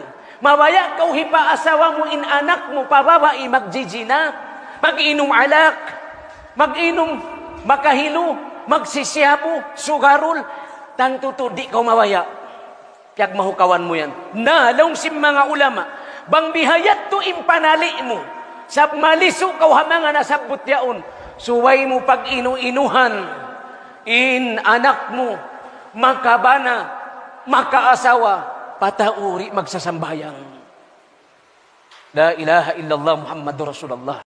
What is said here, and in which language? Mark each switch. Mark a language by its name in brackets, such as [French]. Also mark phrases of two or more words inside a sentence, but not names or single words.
[Tausug] Mabaya kau hipa asawa mo in anak mo, pababai magjijina, mag-inom alak, mag-inom makahilo, magsisyabu, sugarul, tantuto di kau mabaya. Piag mahukawan mo yan. Nalong sim mga ulama, bang bihayat to impanali mo, sa maliso kau hamangan nasabot yaon, suway mo pag inu-inuhan, in anak mo, makabana, makaasawa, patauri magsasambayang. [Arabic] لا إله إلا الله محمد رسول الله.